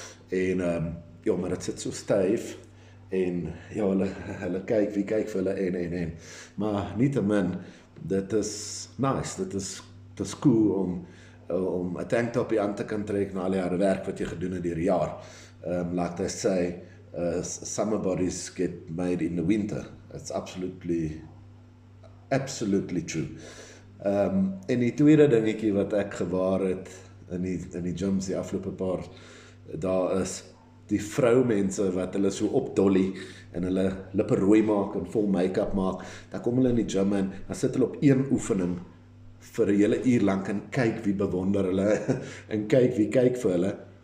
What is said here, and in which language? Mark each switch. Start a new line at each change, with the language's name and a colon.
Afrikaans: En ja, maar dit sit so styf en ja, hulle kyk, wie kyk vir hulle en. Maar nietemin, dit is nice, dit is cool om 'n tanktoppie aan te kan trek na al die harde werk wat jy gedoen het deur die jaar.
English: Like they say, summer bodies get made in the winter. It's absolutely true.
Afrikaans: En die tweede dingetjie wat ek gewaar het in die gyms die afgelope paar dae is die vroumense wat hulle so opdolly en hulle lippe rooi maak en vol make-up maak. Dan kom hulle in die gym en dan sit hulle op een oefening vir 'n hele uur lank en kyk wie bewonder hulle en kyk wie kyk vir hulle.